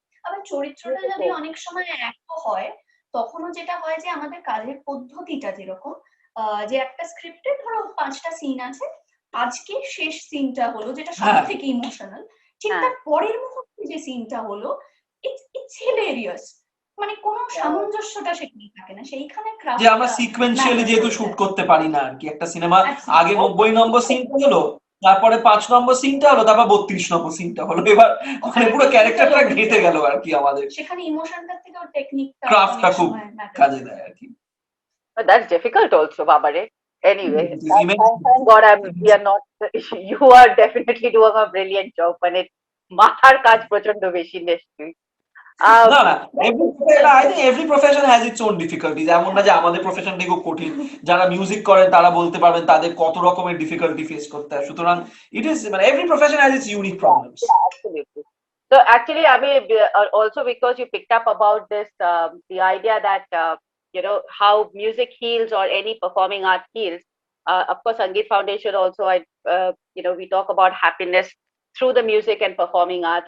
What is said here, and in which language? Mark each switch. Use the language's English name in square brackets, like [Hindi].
[Bangla] আবার চরিত্রটা যদি অনেক সময় একও হয়, তখনও যেটা হয় যে আমাদের কাজের পদ্ধতিটা যেরকম, যে একটা স্ক্রিপ্টে ধরো 5টা সিন আছে, আজকে শেষ সিনটা হলো যেটা সব থেকে ইমোশনাল, ঠিক তার পরের মুহূর্তে যে সিনটা হলো ইটস হিলেরিয়াস, মানে কোনো সামঞ্জস্যটা সেখানে থাকে না, সেইখানে যে আমরা সিকোয়েন্সিয়ালি যেহেতু শুট করতে পারি না আর কি, একটা সিনেমা আগে 90 নম্বর সিনটা হলো, তারপরে 5 নম্বর সিনটা হলো, তারপর 32 নম্বর সিনটা হলো, এবার মানে পুরো ক্যারেক্টারটা ঘেটে গেল আর কি আমাদের, সেখানে ইমোশনটা থেকে ওর টেকনিকটা ক্রাফটটা খুব কাজে দেয় আর কি। [English] But that's difficult also, Babare. Anyway, thank God we are not. You are definitely doing a brilliant job, and it [Bangla] মাথার কাজ প্রচন্ড বেশি নিশ্চয়ই। না না, [English] I think every profession has its own difficulties, [Bangla] এমন না যে আমাদের প্রফেশনটাই খুব কঠিন, যারা মিউজিক করেন তারা বলতে পারবেন তাদের কত রকমের ডিফিকাল্টি ফেস করতে হয়, সুতরাং it is মানে [English] every profession has its unique problems. Yeah, absolutely. So actually, I mean, also because you picked up about this, the idea that you know how music heals or any performing art heals. Of course, Sangeet Foundation also, you know, we talk about happiness through the music and performing art.